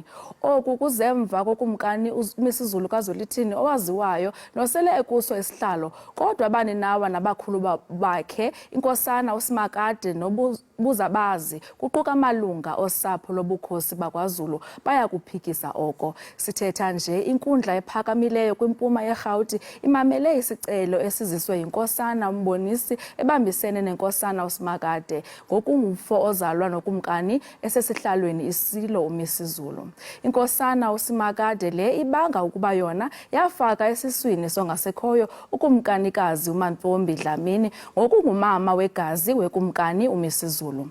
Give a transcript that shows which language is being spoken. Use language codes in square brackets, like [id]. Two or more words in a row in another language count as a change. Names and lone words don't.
[xh] Oku kuzemva kokumkani uMisuzulu kaZwelithini owaziwayo nosele ekuso esihlalo, kodwa abaninawa nabakhulu bakhe inkosana uSimakade nobuzabazi kuquka malunga osapho lobukhosi bakwaZulu baya kuphikisa oko. Sithetha nje inkundla ephakamileyo kwimpuma yeRhawuti imamele isicelo esiziswe yinkosana umbonisi ebambisene nenkosana uSimakade ngokungumfo ozalwa nokumkani esesihlalweni isilo uMisuzulu. Inkosana uSimakade le ibanga ukuba yona yafaka esiswini songasekhoyo ukumkanikazi uMantfombi Dlamini ngokungumama wegazi wekumkani uMisuzulu.